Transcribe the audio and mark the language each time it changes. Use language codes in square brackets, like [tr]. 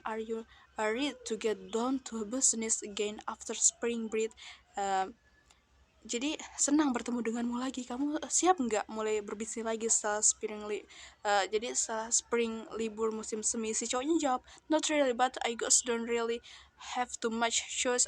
[en] Are you ready to get down to business again after spring break? [id] Jadi senang bertemu denganmu lagi. Kamu siap nggak mulai berbisnis lagi setelah jadi setelah spring libur musim semi? Si cowoknya jawab, [en] not really, but I guess don't really have too much choice.